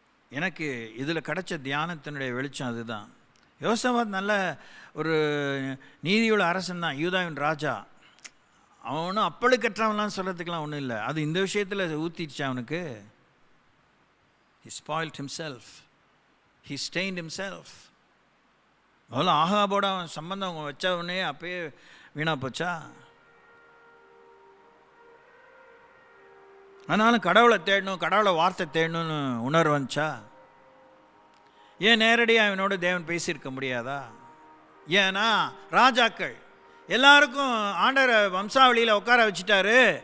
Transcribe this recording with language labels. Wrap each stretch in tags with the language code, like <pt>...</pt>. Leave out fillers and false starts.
<ta>எனக்கு இதில் கிடைச்ச தியானத்தினுடைய வெளிச்சம் அதுதான். யோசபாத் நல்ல ஒரு நீதியுள்ள அரசன் தான், யூதாவின் ராஜா. அவனும் அப்பழுக்கற்றவன்லாம் சொல்கிறதுக்கெலாம் ஒன்றும் இல்லை. அது இந்த விஷயத்தில் ஊற்றிடுச்சு அவனுக்கு.</ta> <en>he spoiled himself, he stained himself.</en> <ta>முதல்ல ஆகாபோட அவன் சம்பந்தம் அவங்க வச்சவனே அப்பயே வீணா போச்சா? ஆனாலும் கடவுளை தேடணும், கடவுளை வார்த்தை தேடணும்னு உணர்வு வந்துச்சா? ஏன் நேரடியாக அவனோட தேவன் பேசியிருக்க முடியாதா? ஏன்னா ராஜாக்கள் எல்லாருக்கும் ஆண்டவரை வம்சாவளியில் உட்கார வச்சுட்டாரு.</ta>